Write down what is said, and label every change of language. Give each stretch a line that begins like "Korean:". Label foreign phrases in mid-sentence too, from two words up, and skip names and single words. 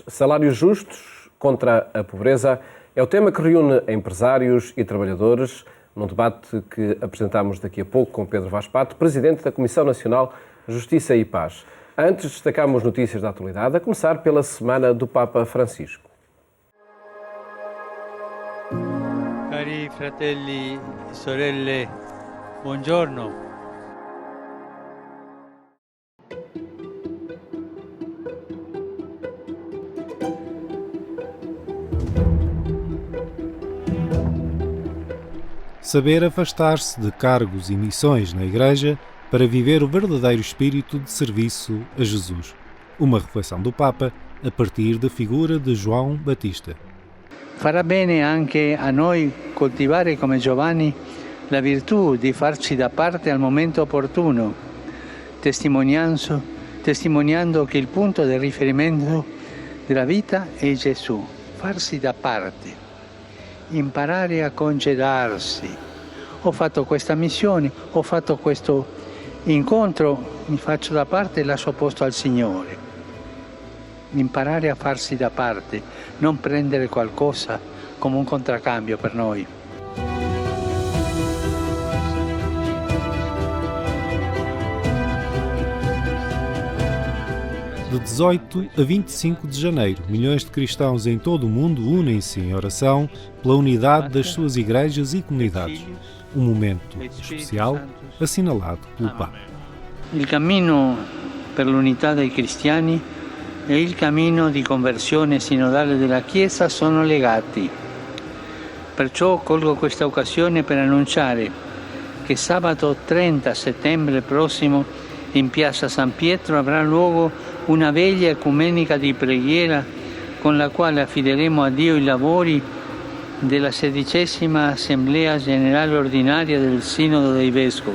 Portuguese: Salários justos contra a pobreza é o tema que reúne empresários e trabalhadores num debate que apresentamos daqui a pouco com Pedro Vaz Pato, Presidente da Comissão Nacional Justiça e Paz. Antes destacamos notícias da atualidade, a começar pela Semana do Papa Francisco.
Italian: Cari fratelli e sorelle, buongiorno.
Portuguese: Saber afastar-se de cargos e missões na Igreja para viver o verdadeiro espírito de serviço a Jesus. Uma reflexão do Papa a partir da figura de João Batista.
Italian: Farà bene anche a noi coltivare come Giovanni la virtù di farci da parte al momento opportuno, testimoniando che il punto di riferimento della vita è Gesù. Farsi da parte, imparare a congedarsi. Ho fatto questa missione, ho fatto questo incontro, mi faccio da parte e lascio posto al Signore. Imparare a farsi da parte, non prendere qualcosa come un contraccambio per noi.
Portuguese: De 18 a 25 de janeiro, milhões de cristãos em todo o mundo unem-se em oração pela unidade das suas igrejas e comunidades. Um momento especial assinalado pelo Papa.
Italian: Il cammino per l'unità dei cristiani e il cammino di conversione sinodale della Chiesa sono legati. Perciò colgo questa occasione per annunciare che sabato 30 settembre prossimo in Piazza San Pietro avrà luogo una veglia ecumenica di preghiera con la quale affideremo a Dio i lavori della 16ª Assemblea Generale Ordinaria del Sinodo dei Vescovi.